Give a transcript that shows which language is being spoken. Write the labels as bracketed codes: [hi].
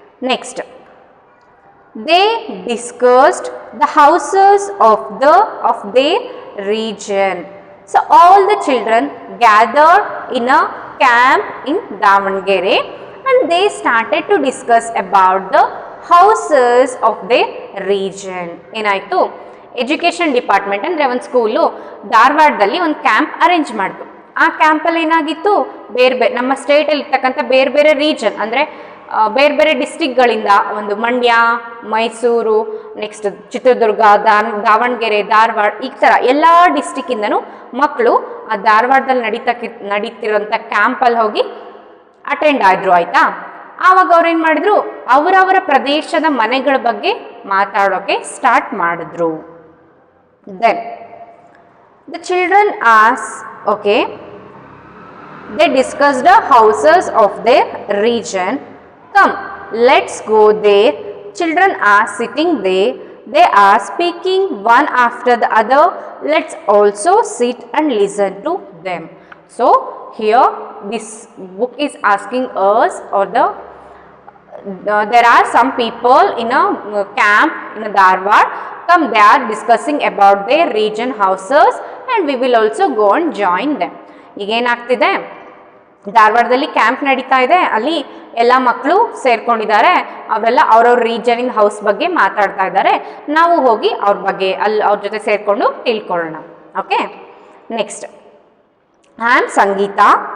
[en] Next, they discussed the houses of their region. So all the children gathered in a camp in Davangere and they started to discuss about the houses of their region. [kn] ಏನಾಯಿತು, education department ಅಂದರೆ ಒಂದು school ಧಾರವಾಡದಲ್ಲಿ ಒಂದು camp arrange ಮಾಡಿತು. ಆ ಕ್ಯಾಂಪಲ್ಲಿ ಏನಾಗಿತ್ತು, ನಮ್ಮ ಸ್ಟೇಟಲ್ಲಿ ಇರ್ತಕ್ಕಂಥ ಬೇರೆ ಬೇರೆ ರೀಜನ್ ಅಂದರೆ ಬೇರೆ ಬೇರೆ ಡಿಸ್ಟಿಕ್ಗಳಿಂದ, ಒಂದು ಮಂಡ್ಯ, ಮೈಸೂರು, ನೆಕ್ಸ್ಟ್ ಚಿತ್ರದುರ್ಗ, ದಾವಣಗೆರೆ, ಧಾರವಾಡ, ಈ ಥರ ಎಲ್ಲ ಡಿಸ್ಟಿಕ್ಕಿಂದನೂ ಮಕ್ಕಳು ಆ ಧಾರವಾಡದಲ್ಲಿ ನಡೀತಿರೋಂಥ ಕ್ಯಾಂಪಲ್ಲಿ ಹೋಗಿ ಅಟೆಂಡ್ ಆದರು. ಆಯಿತಾ, ಆವಾಗ ಅವ್ರೇನು ಮಾಡಿದ್ರು, ಅವರವರ ಪ್ರದೇಶದ ಮನೆಗಳ ಬಗ್ಗೆ ಮಾತಾಡೋಕ್ಕೆ ಸ್ಟಾರ್ಟ್ ಮಾಡಿದ್ರು. [en] Then the children okay, they discussed the houses of their region. Come, let's go there. Children are sitting there. They are speaking one after the other. Let's also sit and listen to them. So here this book is asking us, or there are some people in a camp in a Dharwad. Come, they are discussing about their region houses and we will also go and join them. [kn] ಈಗೇನಾಗ್ತಿದೆ, ಧಾರವಾಡದಲ್ಲಿ camp ನಡೀತಾ ಇದೆ, ಅಲ್ಲಿ ಎಲ್ಲ ಮಕ್ಕಳು ಸೇರ್ಕೊಂಡಿದ್ದಾರೆ, ಅವರೆಲ್ಲ ಅವ್ರವ್ರ ರೀಜನಿನ house ಬಗ್ಗೆ ಮಾತಾಡ್ತಾ ಇದ್ದಾರೆ. ನಾವು ಹೋಗಿ ಅವ್ರ ಜೊತೆ ಸೇರಿಕೊಂಡು ತಿಳ್ಕೊಳ್ಳೋಣ. [en] Okay, next, I am Sangeeta.